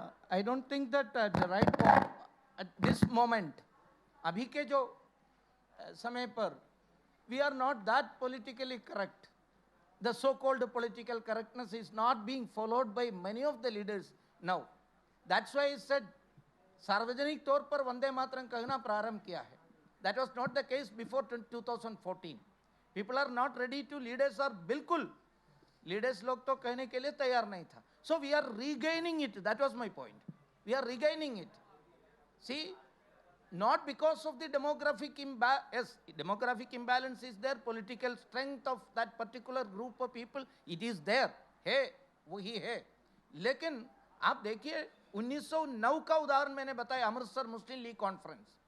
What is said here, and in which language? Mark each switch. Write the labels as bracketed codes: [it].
[en] I don't think that at the right point, at this moment, [hi] अभी के जो समय पर, [en] we are not that politically correct. The so-called political correctness is not being followed by many of the leaders now. That's why I said, [hi] सार्वजनिक तौर पर वंदे मातरम कहना प्रारंभ किया है. [en] That was not the case before 2014. People are not ready to, leaders are [hi] बिल्कुल, leaders लोग तो कहने के लिए तैयार नहीं था. [en] So we are regaining it. That was my point. We are regaining it. See, not because of the demographic imbalance. Yes, demographic imbalance is there. Political strength of that particular group of people, it is there. [hi] है, वही है. लेकिन आप देखिए 1909 का उदाहरण मैंने बताया, अमृतसर मुस्लिम लीग कॉन्फ्रेंस.